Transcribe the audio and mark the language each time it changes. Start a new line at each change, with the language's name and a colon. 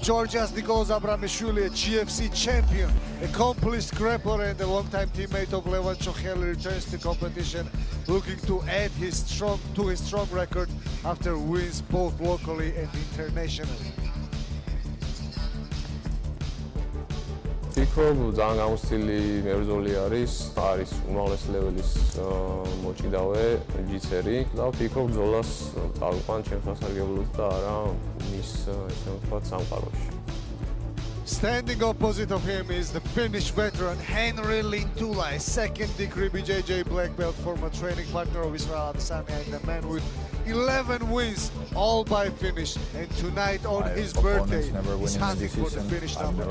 English: Georgia's Nicolas Abramishvili, a GFC champion, accomplished grappler and a longtime teammate of Levan Chokheli, returns to competition, looking to add his strong record after wins both locally and internationally.
Georgian: ვფიქრობ, ძალიან გამოცდილი მებრძოლი არის უმაღლეს ლეველის მოჭიდავე ჯიცერი და ვფიქრობ, ბრძოლას წავიყვან ჩემს სასარგებლოდ და არა მის ესე ვთქვათ სამყაროში.
English: Standing opposite of him is the Finnish veteran Henry Lintula, a second-degree BJJ black belt, former training partner of Israel Adesanya, and the man with 11 wins, all by finish. And tonight on his birthday, he's hunting for the finish number 12.